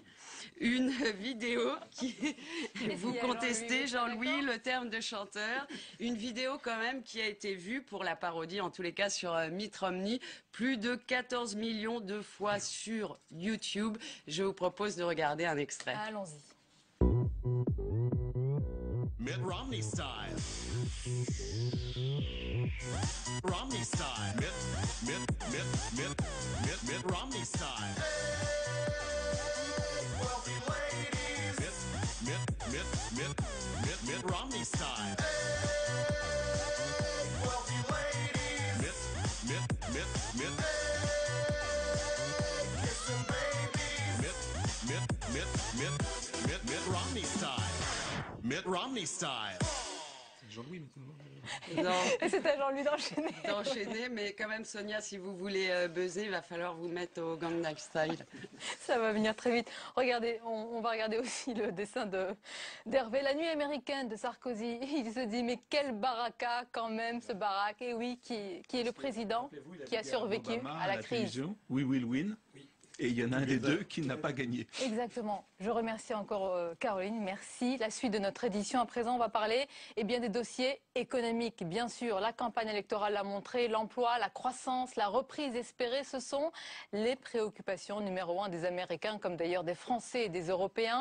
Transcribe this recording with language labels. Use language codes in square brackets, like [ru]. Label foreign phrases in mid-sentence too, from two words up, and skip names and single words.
[fr] Une vidéo qui, vous contestez Jean-Louis le terme de chanteur, une vidéo quand même qui a été vue pour la parodie en tous les cas sur Mitt Romney plus de 14 millions de fois sur YouTube. Je vous propose de regarder un extrait. Allons-y. [en] Mitt Romney style. Romney style. Mitt Romney style. Wealthy ladies. Mitt Romney style. Wealthy ladies. Kissing babies. Mitt Romney style. Mitt Romney style. [fr] Jean-Louis maintenant. C'est à Jean-Louis d'enchaîner. D'enchaîner, mais quand même Sonia, si vous voulez buzzer, il va falloir vous mettre au Gangnam Style. Ça va venir très vite. Regardez, on va regarder aussi le dessin d'Hervé. La nuit américaine de Sarkozy. Il se dit, mais quel baraka quand même ce Barack. Et oui, qui est le président qui a survécu à la crise. [en] We will win. [fr] Et il y en a un des deux qui n'a pas gagné. Exactement. Je remercie encore Caroline. Merci. La suite de notre édition. À présent, on va parler des dossiers économiques. Bien sûr, la campagne électorale l'a montré. L'emploi, la croissance, la reprise espérée, ce sont les préoccupations numéro 1 des Américains, comme d'ailleurs des Français et des Européens.